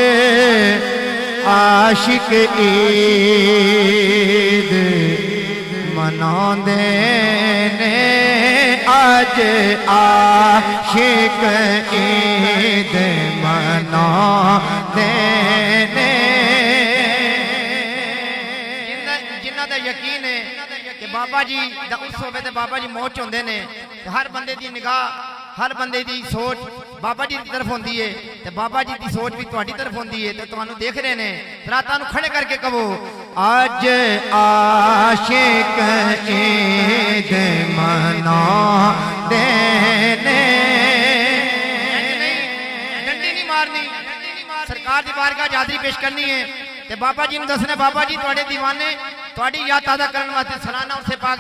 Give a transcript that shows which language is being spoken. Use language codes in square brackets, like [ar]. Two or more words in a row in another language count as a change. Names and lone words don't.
[pa] عاشق عید مناندے نے آج عاشق عید مناندے نے جنہ دا یقین ہے کہ بابا جی دا اس ہوئے تے بابا جی موچ ہوندے نے ہر بندے دی نگاہ ہر بندے دی سوچ بابا جی دی طرف ہوندی ہے تے بابا جی دی سوچ بھی تہاڈی طرف ہوندی ہے تے تانوں دیکھ رہے نے راتاں نوں کھڑے کر کے کہو اج عاشق عید منا دے نے ڈنڈی نہیں مارنی سرکار دی بارگاہ حاضری پیش کرنی ہے تے بابا جی نوں دسنا بابا جی تواڈے دیوانے تواڈی یاد تازہ کرن واسطے سالانہ عرص پاک دی